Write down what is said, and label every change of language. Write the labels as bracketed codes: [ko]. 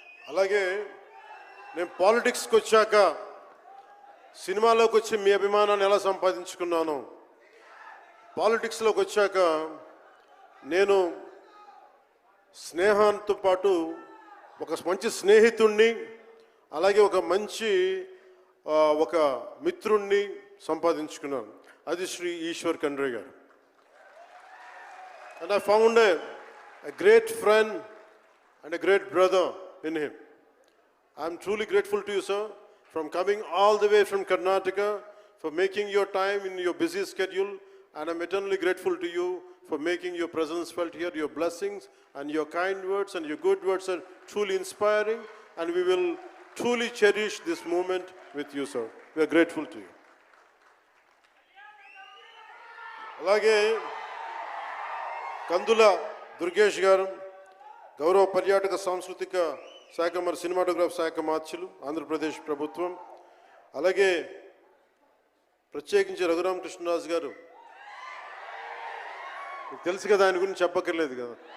[te] అలాగే నేను పాలిటిక్స్కి వచ్చాక సినిమాలోకి వచ్చి మీ అభిమానాన్ని ఎలా సంపాదించుకున్నాను, పాలిటిక్స్లోకి వచ్చాక నేను స్నేహంతో పాటు ఒక మంచి స్నేహితుణ్ణి, అలాగే ఒక మంచి ఒక మిత్రుణ్ణి సంపాదించుకున్నాను. అది శ్రీ ఈశ్వర్ ఖండ్రే గారు. [en] And I found a great friend and a great brother in him. I am truly grateful to you, sir, from coming all the way from Karnataka, for making your time in your busy schedule, and I'm eternally grateful to you for making your presence felt here. Your blessings and your kind words and your good words are truly inspiring, and we will truly cherish this moment with you, sir. We are grateful to you. [te] అలాగే కందుల దుర్గేష్ గారు, గౌరవ పర్యాటక సాంస్కృతిక శాఖ మరి cinematograph శాఖ మార్చులు, ఆంధ్రప్రదేశ్ ప్రభుత్వం. అలాగే ప్రత్యేకించి రఘురామకృష్ణరాజు గారు, తెలుసు కదా, ఆయన గురించి చెప్పక్కర్లేదు కదా.